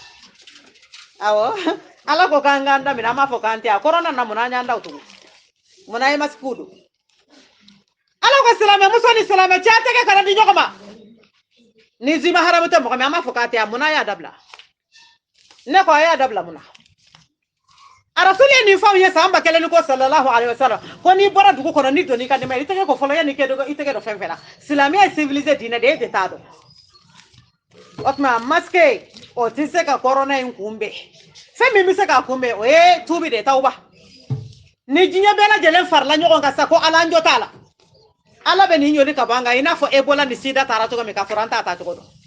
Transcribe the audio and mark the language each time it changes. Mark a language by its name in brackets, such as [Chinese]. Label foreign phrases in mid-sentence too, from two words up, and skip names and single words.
[Bambara] awɔ ala ko k'an k'an daminɛ an b'a fɔ k'an tɛ a korona na mun na an y'an da o tugun mun na ye masikiw don ala ko silamɛmuso ni silamɛcɛ a tɛgɛ kana di ɲɔgɔn ma ni zima haramu tɛ mɔgɔ min an b'a fɔ k'a tɛ a mun na a y'a dabila ne ko a y'a dabila mun na arasuli ye nin fɛnw ye san 1000 ko [Arabic] صلى الله عليه وسلم [Bambara] ko n'i bɔra dugu kɔnɔ ni donni ka di ma i tɛgɛ ko fɔlɔ yanni i tɛgɛ dɔ fɛn fɛn la silamɛya ye civilisé diinɛ de e tɛ taa dɔn o tuma masque o tɛ se ka korona in kunbɛn fɛn min bɛ se k'a kunbɛn o ye tuubi de tawuba ni diɲɛ bɛɛ lajɛlen farala ɲɔgɔn kan sa ko ala an jɔ t'a la ala bɛ nin ɲɔni ka bɔ an kan i n'a fɔ ebola ni sida taara cogo min k'a sɔrɔ an t'a ta cogo dɔn